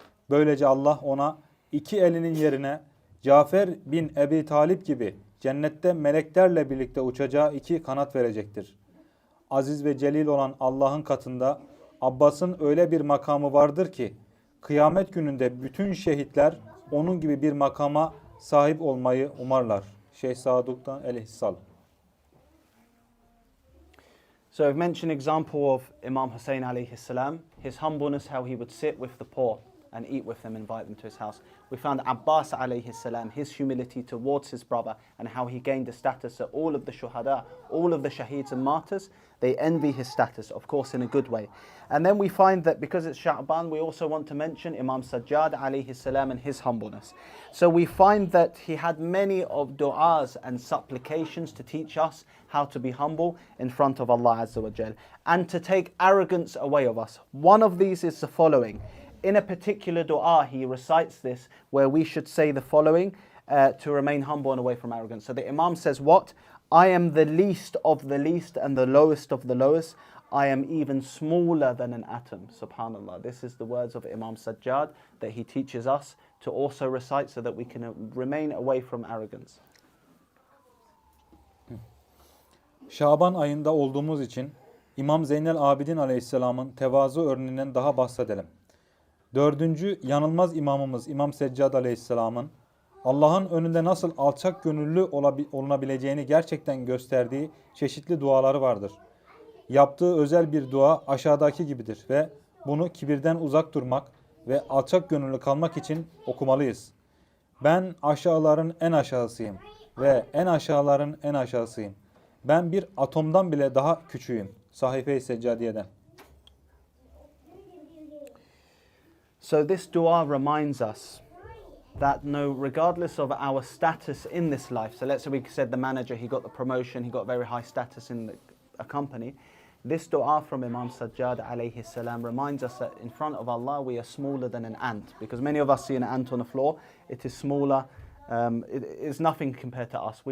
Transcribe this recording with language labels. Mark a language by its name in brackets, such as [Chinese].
[Turkish] Böylece Allah ona iki elinin yerine Cafer bin Ebi Talip gibi cennette meleklerle birlikte uçacağı iki kanat verecektir. Aziz ve celil olan Allah'ın katında Abbas'ın öyle bir makamı vardır ki kıyamet gününde bütün şehitler onun gibi bir makama sahip olmayı umarlar. Şeyh Saduk'tan el-Hissal. [English] So I've mentioned example of Imam Hussain alayhi salam, his humbleness, how he would sit with the poor and eat with them, invite them to his house. We found Abbas alayhi salam, his humility towards his brother and how he gained the status that all of the shuhada, all of the shaheeds and martyrs, they envy his status, of course in a good way. And then we find that because it's Sha'ban, we also want to mention Imam Sajjad alayhi salam and his humbleness. So we find that he had many of du'as and supplications to teach us how to be humble in front of Allah Azza wa Jal and to take arrogance away of us. One of these is the following. In a particular dua, he recites this where we should say the following to remain humble and away from arrogance. So the Imam says what? "I am the least of the least and the lowest of the lowest. I am even smaller than an atom." Subhanallah. This is the words of Imam Sajjad that he teaches us to also recite so that we can remain away from arrogance. [Turkish] Şaban ayında olduğumuz için İmam Zeynel Abidin Aleyhisselam'ın tevazu örneğinden daha bahsedelim. Dördüncü yanılmaz imamımız İmam Seccad Aleyhisselam'ın Allah'ın önünde nasıl alçak gönüllü olunabileceğini gerçekten gösterdiği çeşitli duaları vardır. Yaptığı özel bir dua aşağıdaki gibidir ve bunu kibirden uzak durmak ve alçak gönüllü kalmak için okumalıyız. Ben aşağıların en aşağısıyım ve en aşağıların en aşağısıyım. Ben bir atomdan bile daha küçüğüm. Sahife-i Seccadiye'den. [English] So this dua reminds us that regardless of our status in this life, so let's say we said the manager, he got the promotion, he got very high status in a company. This dua from Imam Sajjad alayhi salam reminds us that in front of Allah we are smaller than an ant, because many of us see an ant on the floor, it is smaller, it is nothing compared to us.